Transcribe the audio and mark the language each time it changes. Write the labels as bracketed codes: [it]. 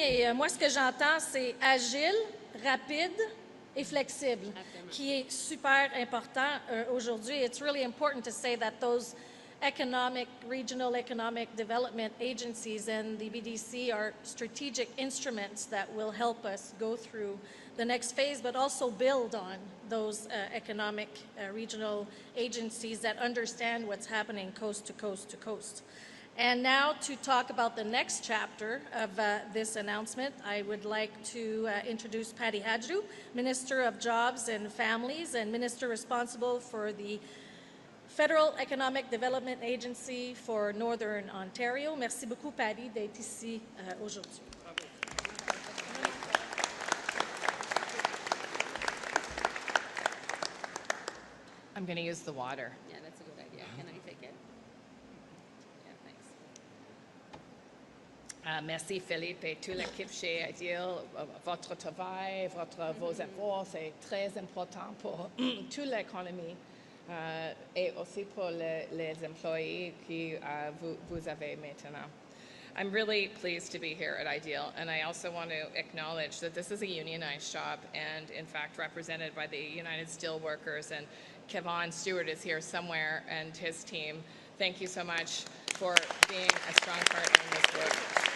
[fr] Et moi, ce que j'entends, c'est agile, rapide et flexible, qui est super important aujourd'hui. [en] It's really important to say that those regional economic development agencies and the BDC are strategic instruments that will help us go through the next phase, but also build on those economic regional agencies that understand what's happening coast to coast to coast. And now to talk about the next chapter of this announcement, I would like to introduce Patty Hadjou, Minister of Jobs and Families and Minister responsible for the Federal Economic Development Agency for Northern Ontario. [fr] Merci beaucoup, Patty, d'être ici aujourd'hui. [en] I'm going to use the water. Yeah, that's a good idea. Can I take it? Yeah, thanks. [fr] Merci Philippe et toute l'équipe chez Ideal. Votre travail, vos efforts, c'est très important pour toute l'économie et aussi pour les employés que vous avez maintenant. [en] I'm really pleased to be here at Ideal, and I also want to acknowledge that this is a unionized shop and, in fact, represented by the United Steelworkers, and Kevon Stewart is here somewhere, and his team. Thank you so much for being a strong partner in this work.